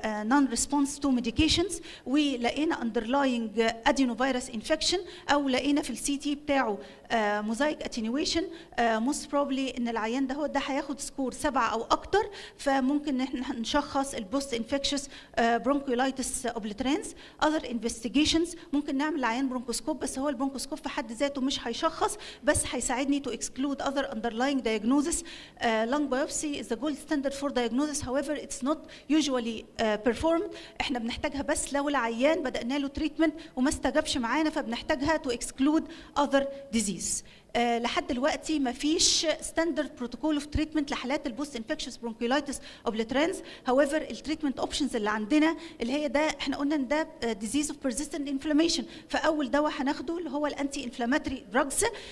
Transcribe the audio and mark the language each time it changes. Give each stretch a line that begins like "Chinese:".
English: non-response to medications،
Arabic: ولقينا underlying adenovirus infection او لقينا في السي تي بتاعه mosaic attenuation،
English: most probably
Arabic: ان العيان ده هياخد سكور 7 او اكتر، فممكن احنا نشخص البوست انفكشس برونكيولايتس اوبليترانس. other investigations ممكن نعمل عيان برونكوسكوب، بس هو البرونكوسكوب في حد ذاته مش هيشخص، بس هيساعدني
English: to exclude other underlying diagnosis. lung biopsy is the gold standard for diagnosis, however it's not usually performed.
Arabic: احنا بنحتاجها بس لو العيان بدأنا له تريتمنت وما استجابش معانا، فبنحتاجها
English: to exclude other disease. لحد دلوقتي ما فيش ستاندرد بروتوكول اوف تريتمنت لحالات البوست انفكشس برونكيولايتس اوبليترانس.
Arabic: هاويفر التريتمنت اوبشنز اللي عندنا اللي هي ده احنا قلنا ان ده ديزيز اوف بيرسيستنت انفلاميشن، فاول دواء هناخده اللي هو الانتي انفلاماتوري دراجز.